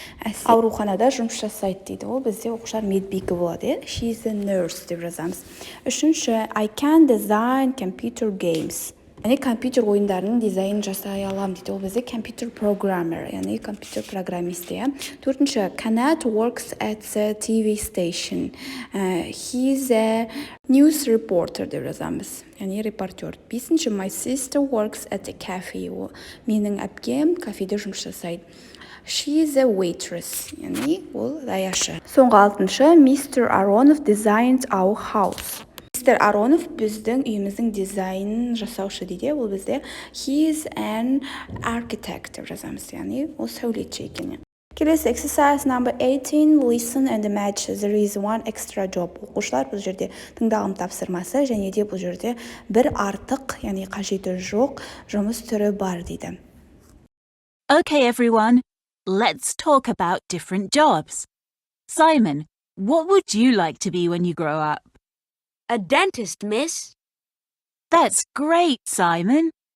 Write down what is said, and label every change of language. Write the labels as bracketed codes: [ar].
[kk] Әсел ауруханада жұмыс жасайды дейді. Ол бізде оқушылар медбике болады. [en] She is a nurse [kk] деп жазамыз. Үшінші [en] I can design computer games. [kk] Яғни компьютер ойындарының дизайнын жасай алам дейді. Ол бізде computer programmer, яғни компьютер программисті. Төртінші [en] Kanat works at the TV station. He's a news reporter [kk] деп жазамыз, яғни репортер. Бесінші [en] My sister works at a cafe. [kk] Менің әпкем кафеде жұмыс жасайды. [en] She is a waitress, [kk] яғни ол даяшы. Соңғы алтыншы Mr. [en] Aronov designed our house. [kk] Мистер Аронов біздің үйіміздің дизайнын жасаушы дейді. Ол бізде [en] he is an architect [kk] деп жазамыз, яғни ол сәулетші екен. Келесі [en] exercise number 18 listen and match. There is one extra job. [kk] Оқушылар бұл жерде тыңдағым тапсырмасы және де бұл жерде бір артық, яғни қажеті жоқ жұмыс түрі бар дейді. [en] Okay everyone, let's talk about different jobs. Simon, what would you like to be when you grow up? A dentist, miss. That's great, Simon.